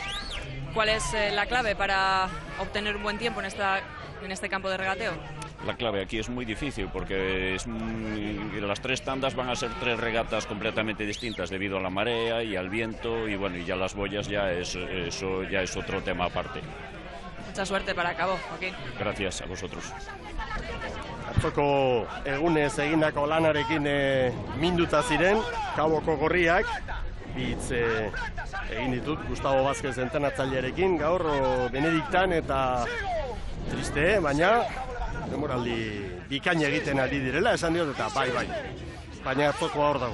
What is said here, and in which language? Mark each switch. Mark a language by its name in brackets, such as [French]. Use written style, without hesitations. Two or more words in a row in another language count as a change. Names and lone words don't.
[Spanish] ¿Cuál es la clave para obtener un buen tiempo en este campo de regateo? La clave aquí es muy difícil porque las 3 tandas van a ser 3 regatas completamente distintas debido a la marea y al viento, y bueno, y ya las boyas eso ya es otro tema aparte. Mucha suerte para Cabo, Joaquín. Gracias a vosotros. [Basque] Atzoko egunez egindako lanarekin minduta ziren Kaboko gorriak, hitz egin ditut Gustavo Vázquez entrenatzailearekin gaur Benediktan, eta triste, baina demoraldi bikaina egiten ari direla esan diot, eta bai, baina atzokoa hor dago.